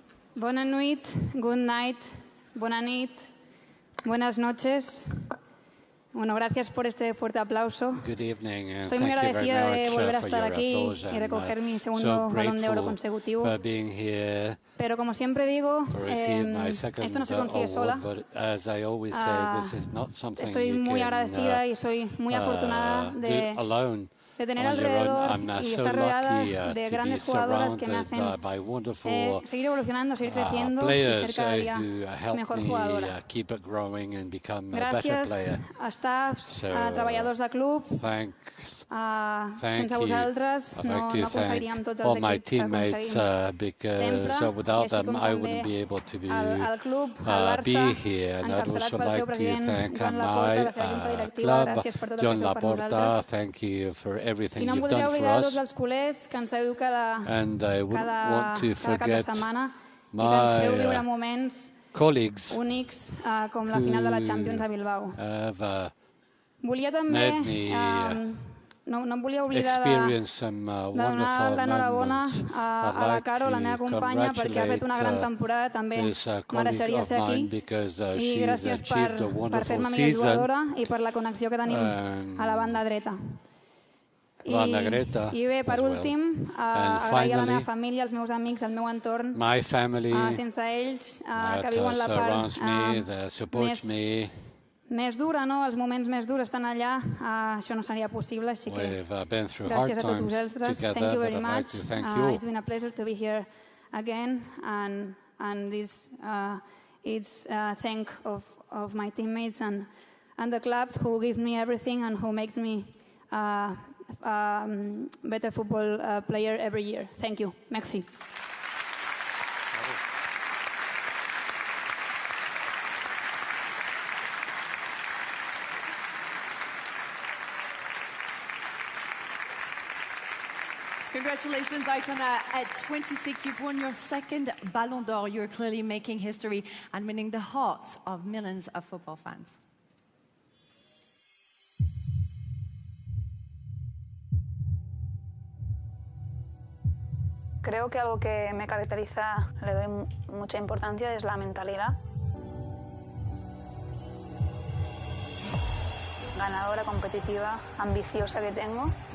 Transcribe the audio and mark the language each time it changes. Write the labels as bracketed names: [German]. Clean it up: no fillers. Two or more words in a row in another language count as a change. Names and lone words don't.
[Catalan] Bona nuit, [English] good night, [Catalan] bona nit, [Spanish] buenas noches. Bueno, gracias por este fuerte aplauso. [English] Good evening, and [Spanish] Estoy muy [English] thank you very [Spanish] agradecida de [English] much [Spanish] volver a [English] for [Spanish] estar [English] your [Spanish] aquí [English] applause, [Spanish] y [English] and [Spanish] recoger mi [English] so [Spanish] segundo Balón de Oro [English] grateful [Spanish] consecutivo. [English] for being here. [Spanish] Pero como siempre digo, [English] To receive my second [Spanish] esto no se consigue sola. [English] award, but as I always say, this is not something [Spanish] Estoy [English] you [Spanish] muy [English] can [Spanish] agradecida y soy muy afortunada [English] do [Spanish] de [English] alone. [Spanish] tener [English] On your own. [Spanish] alrededor [English] I'm [Spanish] y [English] so [Spanish] estar rodeada [English] lucky [Spanish] de [English] to be [Spanish] grandes jugadoras que me [English] surrounded [Spanish] hacen [English] by wonderful [Spanish] seguir evolucionando, seguir creciendo y [English] players [Spanish] ser cada día [English] who help [Spanish] mejor [English] me [Spanish] jugadora. [English] keep it growing and become a better [Catalan] Gràcies [English] player. [Catalan] a staffs, [English] So, [Catalan] a treballadors de club. [English] Thank [Catalan] Sense vosaltres [English] I'd [Catalan] no [English] like to [Catalan] aconseguiríem tots [English] all [Catalan] els [English] my [Catalan] èxits que [English] teammates [Catalan] aconseguim [English] because [Catalan] sempre, [English] without [Catalan] i així [English] them [Catalan] com [English] I [Catalan] també [English] wouldn't be able to [Catalan] al club, al [English] be [Catalan] Barça, [English] here. And I'd [Catalan] encapçalat [English] also [Catalan] pel seu [English] like to [Catalan] president [English] thank [Catalan] Joan [English] my [Catalan] Laporta, la seva junta directiva. [English] club, [Catalan] Gràcies per tot el [English] John [Catalan] que feu per [English] Laporta. [Catalan] nosaltres. [English] Thank you for everything [Catalan] I no em [English] you've [Catalan] voldria [English] done for [Catalan] oblidar [English] us. [Catalan] tots els culers que ens feu [English] And I wouldn't want to [Catalan] cada cap de [English] forget [Catalan] setmana i que ens feu viure [English] my [Catalan] moments [English] colleagues [Catalan] únics com la final de la Champions a Bilbao. [English] have [Catalan] Volia també, [English] made me [Catalan] no em volia oblidar [English] experience some [Catalan] de [English] wonderful [Catalan] donar l'enhorabona [English] moments. [Catalan] a [English] I'd [Catalan] la [English] like [Catalan] Caro, la [English] to [Catalan] meva companya, perquè ha fet una gran temporada, també [English] this colleague [Catalan] mereixeria [English] of [Catalan] ser aquí. [English] mine because [Catalan] I [English] she's [Catalan] gràcies [English] achieved a [Catalan] per [English] wonderful [Catalan] fer-me millor [English] season. [Catalan] jugadora i per la connexió que tenim a la banda dreta. Banda dreta I bé, per [English] as well. [Catalan] últim, [English] And [Catalan] agrair a la [English] finally, [Catalan] meva família, als meus amics, al meu entorn, [English] my family [Catalan] sense ells, que [English] that [Catalan] viuen la [English] surrounds me, [Catalan] part [English] that supports me. [Catalan] més dura, no? Els moments més durs estan allà, això no seria possible, així que [English] We've been through [Catalan] gràcies [English] hard [Catalan] a tots [English] times [Catalan] vosaltres. [English] together, Thank you but very I'd like much. to thank you. It's been a pleasure to be here again, and this it's thank of my teammates and the clubs who give me everything and who makes me better football player every year. Thank you. Merci. Congratulations, Aitana. At 26, you've won your second Ballon d'Or. You're clearly making history and winning the hearts of millions of football fans. [Spanish] Creo que algo que me caracteriza, le doy mucha importancia, es la mentalidad. Ganadora, competitiva, ambiciosa que tengo.